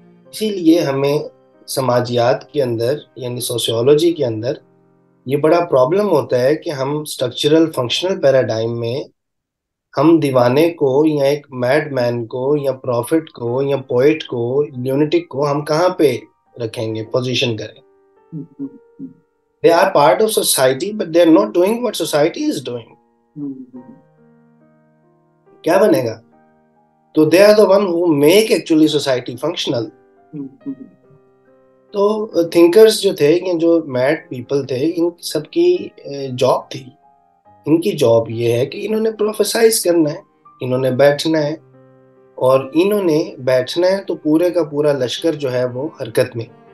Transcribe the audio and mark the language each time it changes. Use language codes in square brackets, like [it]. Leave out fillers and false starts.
[ur] اسی لیے ہمیں سماجیات کے اندر یعنی سوسیولوجی کے اندر یہ بڑا پرابلم ہوتا ہے کہ ہم اسٹرکچرل فنکشنل پیراڈائم میں ہم دیوانے کو یا ایک میڈ مین کو یا پروفٹ کو یا پوئٹ کو، لیونٹک کو ہم کہاں پہ رکھیں گے، پوزیشن کریں. [en] They are part of society but they are not doing what society is doing. [ur] کیا بنے گا؟ تو [en] they are the one who make actually society functional. [ur] تو تھنکرز جو تھے، جو میڈ پیپل تھے، ان سب کی جاب تھی، ان کی جاب یہ ہے کہ انہوں نے پروفیسائز کرنا ہے، انہوں نے بیٹھنا ہے، اور انہوں نے بیٹھنا ہے تو پورے کا پورا لشکر جو ہے وہ حرکت میں.